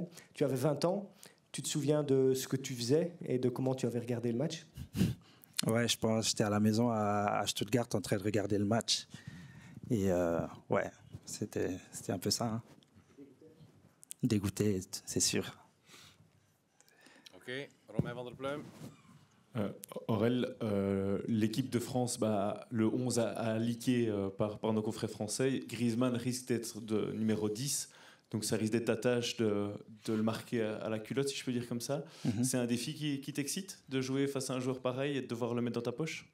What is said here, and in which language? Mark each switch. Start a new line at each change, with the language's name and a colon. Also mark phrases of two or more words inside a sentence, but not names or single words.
French: Tu avais 20 ans, tu te souviens de ce que tu faisais et de comment tu avais regardé le match? Ouais, je pense que j'étais à la maison à Stuttgart en train de regarder le match. Et ouais, c'était un peu ça. Hein. Dégoûté, c'est sûr. Ok, Romain van der Pluim. Aurel, l'équipe de France, le 11 a leaké par nos confrères français. Griezmann risque d'être de numéro 10, donc ça risque d'être ta tâche de le marquer à la culotte, si je peux dire comme ça. Mm-hmm. C'est un défi qui t'excite, de jouer face à un joueur pareil et de devoir le mettre dans ta poche?